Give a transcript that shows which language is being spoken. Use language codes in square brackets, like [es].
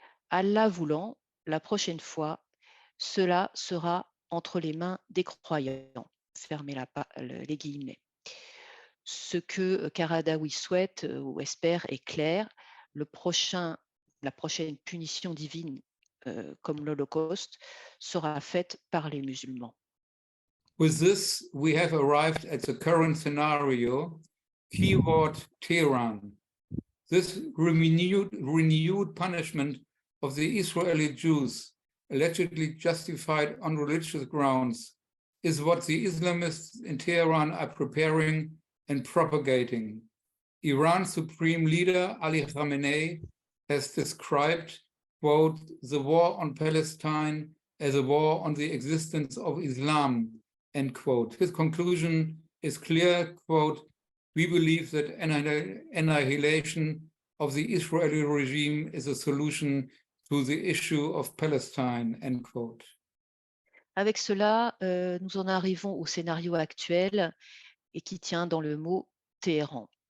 [fr] Allah voulant, la prochaine fois, cela sera entre les mains des croyants. Fermez les guillemets. Ce que Qaradawi souhaite ou espère est clair. La prochaine punition divine, comme l'Holocauste, sera faite par les musulmans. [en] With this, we have arrived at the current scenario, keyword Tehran. This renewed punishment of the Israeli Jews, allegedly justified on religious grounds, is what the Islamists in Tehran are preparing and propagating. Iran's supreme leader, Ali Khamenei, has described, quote, the war on Palestine as a war on the existence of Islam, end quote. His conclusion is clear, quote, we believe that annihilation of the Israeli regime is a solution to the issue of Palestine, end quote. [fr] Avec cela, nous en arrivons au scénario actuel et qui tient dans le mot Téhéran.